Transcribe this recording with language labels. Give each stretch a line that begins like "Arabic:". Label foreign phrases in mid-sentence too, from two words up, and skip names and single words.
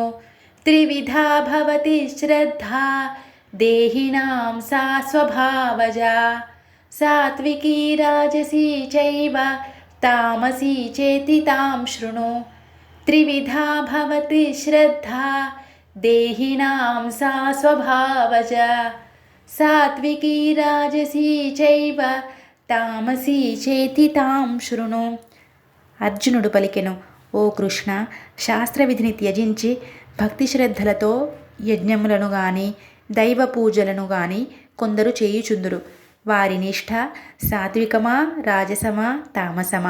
Sanskrit: त्रिविधा भवति श्रद्धा देहिनां सा स्वभावजा सात्विकी राजसी चैव तामसी चेति तां शृणु। त्रिविधा भवति श्रद्धा देहिनां सा स्वभावजा सात्विकी राजसी चैव तामसी చేతి తాం శృణు.
Telugu: అర్జునుడు పలికెను, ఓ కృష్ణ, శాస్త్రవిధిని త్యజించి భక్తి శ్రద్ధలతో యజ్ఞములను గాని దైవ పూజలను గాని కొందరు చేయుచుందురు. వారి నిష్ఠ సాత్వికమా రాజసమా తామసమా?